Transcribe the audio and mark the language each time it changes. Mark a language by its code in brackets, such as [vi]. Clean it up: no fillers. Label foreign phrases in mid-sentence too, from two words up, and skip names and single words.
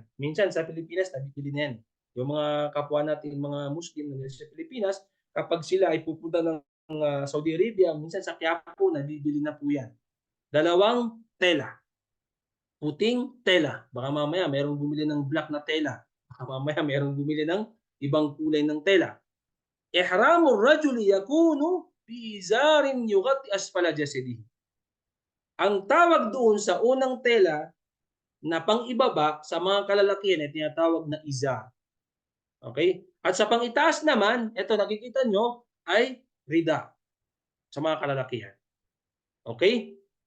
[tl] Minsan sa Pilipinas, nabibili na yan. Yung mga kapwa natin, mga Muslim na sa Pilipinas, kapag sila ay pupunta ng Saudi Arabia, minsan sa Quiapo, nabibili na po yan. Dalawang tela. Puting tela. Baka mamaya mayroong bumili ng black na tela. Baka mamaya mayroong bumili ng ibang kulay ng tela. [ar] إحرام الرجل يكون بإزار يغطي أسفل جسده. [tl] Ang tawag doon sa unang tela na pang-ibaba sa mga kalalakihan ay tinatawag na izar. Okay? At sa pang-itaas naman, ito nakikita nyo, ay rida sa mga kalalakihan. Okay?